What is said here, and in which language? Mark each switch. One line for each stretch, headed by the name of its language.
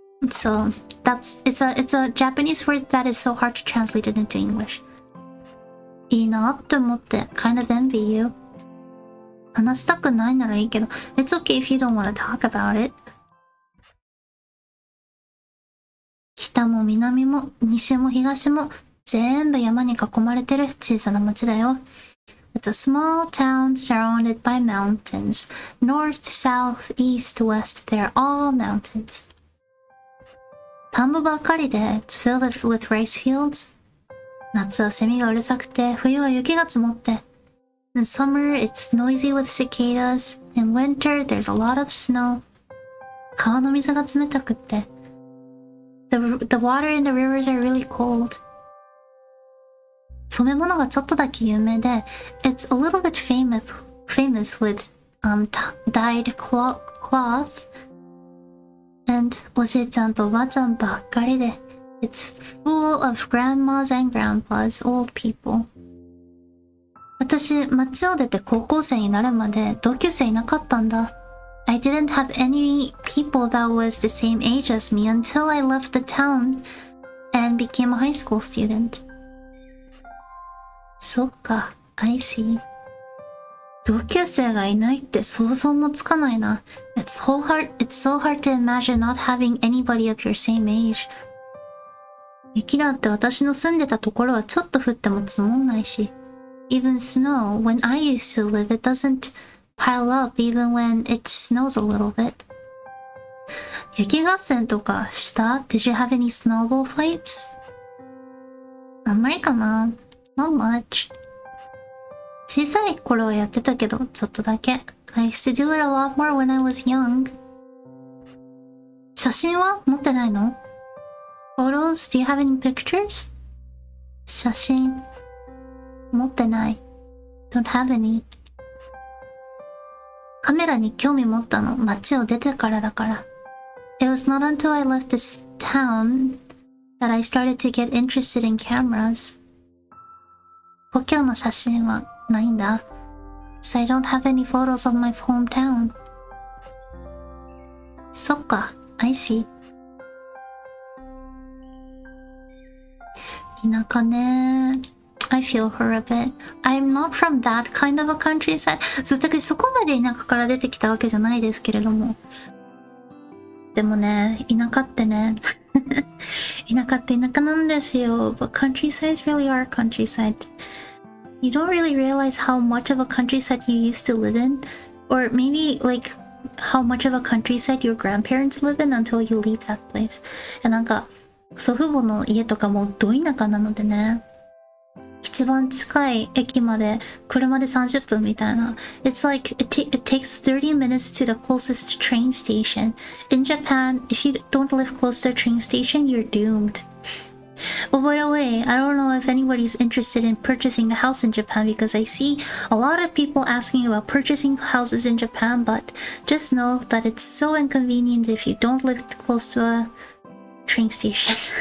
English: So it's a Japanese word that is so hard to translate it into English.
Japanese: いいなって思って
English: kind of envy you.
Japanese: 話したくないならいいけど
English: It's okay if you don't want to talk about it.
Japanese: 北も南も西も東も全部山に囲まれてる小さな町だよ。
English: It's a small town surrounded by mountains. North, south, east, west, they're all mountains.
Japanese: 田んぼばっかりで
English: It's filled with rice fields.
Japanese: 夏はセミがうるさくて冬は雪が積もって。
English: In summer, it's noisy with cicadas. In winter, there's a lot of snow.
Japanese: 川の水が冷たくって。
English: The water in the rivers are really cold.
Japanese: 染め物がちょっとだけ有名で
English: It's a little bit famous with dyed cloth. And
Japanese: おじいちゃんとおばあちゃんばっかりで
English: It's full of grandmas and grandpas, old people.
Japanese: 私、町を出て高校生になるまで同級生いなかったんだ。
English: I didn't have any people that was the same age as me until I left the town and became a high school student.
Japanese: そっか、
English: I see.
Japanese: 同級生がいないって想像もつかないな。
English: It's so hard to imagine not having anybody of your same age.
Japanese: 雪だって私の住んでたところはちょっと降っても積もんないし。
English: Even snow, when I used to live, it doesn't pile up even when it snows a little bit.
Japanese: 雪合戦とかした？
English: Did you have any snowball fights?
Japanese: あんまりかな？
English: Not much.
Japanese: 小さい頃はやってたけど、ちょっとだけ。
English: I used to do it a lot more when I was young.
Japanese: 写真は持ってないの？
English: Photos? Do you have any pictures?
Japanese: 写真持ってない。
English: Don't have any.
Japanese: カメラに興味持ったの街を出てからだから。
English: It was not until I left this town that I started to get interested in cameras.
Japanese: 故郷の写真はないんだ。
English: So I don't have any photos of my hometown.
Japanese: そっか、
English: I see.
Japanese: 田舎ね。
English: I feel her a bit. I'm not from that kind of a countryside.
Japanese: そう、だからそこまで田舎から出てきたわけじゃないですけれども。でもね、田舎ってね、田舎って田舎なんですよ。
English: But countrysides really are countryside. You don't really realize how much of a countryside you used to live in, or maybe like how much of a countryside your grandparents live in until you leave that place.
Japanese: なんか祖父母の家とかもど田舎なのでね。一番近い駅まで車で30分みたいな。
English: It's like it takes 30 minutes to the closest train station. In Japan, if you don't live close to a train station, you're doomed. Well, by the way, I don't know if anybody's interested in purchasing a house in Japan because I see a lot of people asking about purchasing houses in Japan, but just know that it's so inconvenient if you don't live close to a train station.